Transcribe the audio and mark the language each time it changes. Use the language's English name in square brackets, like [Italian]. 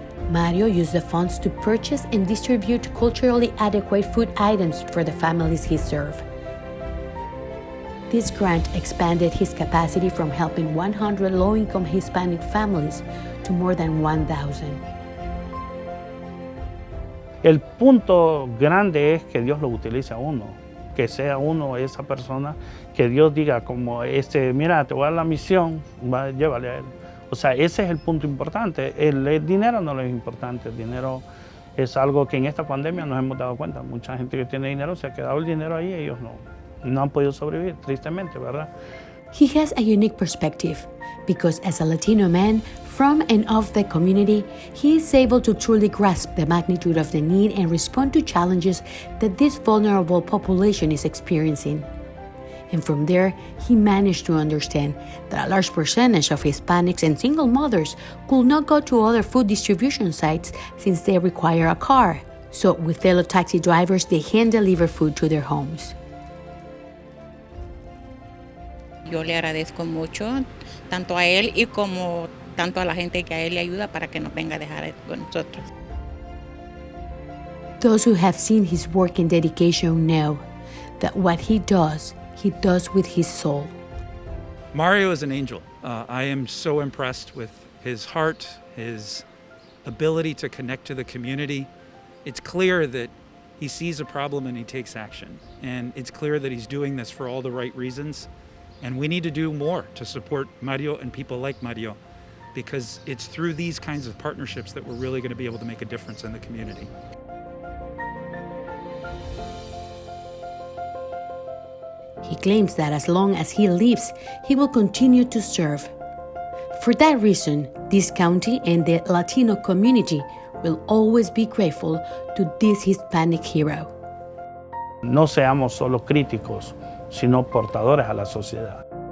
[English] Mario used the funds to purchase and distribute culturally adequate food items for the families he served. This grant expanded his capacity from helping 100 low-income Hispanic families to more than 1,000. [Spanish] El punto grande es que Dios lo utilice a uno, que sea uno esa persona que Dios diga como mira, te voy a dar la misión, llévale a él. O sea, ese es el punto importante. El dinero no es importante, el dinero es algo que en esta pandemia nos hemos dado cuenta. Mucha gente que tiene dinero se ha quedado el dinero ahí, ellos no han podido sobrevivir, tristemente, ¿verdad? [English] He has a unique perspective because as a Latino man from and of the community, he is able to truly grasp the magnitude of the need and respond to challenges that this vulnerable population is experiencing. And from there, he managed to understand that a large percentage of Hispanics and single mothers could not go to other food distribution sites since they require a car. So with fellow taxi drivers, they hand deliver food to their homes. [Spanish] Yo le agradezco mucho, tanto a él y como tanto a la gente que a él le ayuda para que nos venga a dejar con nosotros. [English] Those who have seen his work and dedication know that what he does with his soul. Mario is an angel. I am so impressed with his heart, his ability to connect to the community. It's clear that he sees a problem and he takes action. And it's clear that he's doing this for all the right reasons. And we need to do more to support Mario and people like Mario, because it's through these kinds of partnerships that we're really going to be able to make a difference in the community. He claims that as long as he lives, he will continue to serve. For that reason, this county and the Latino community will always be grateful to this Hispanic hero. [Spanish] No seamos solo críticos, sino portadores a la sociedad.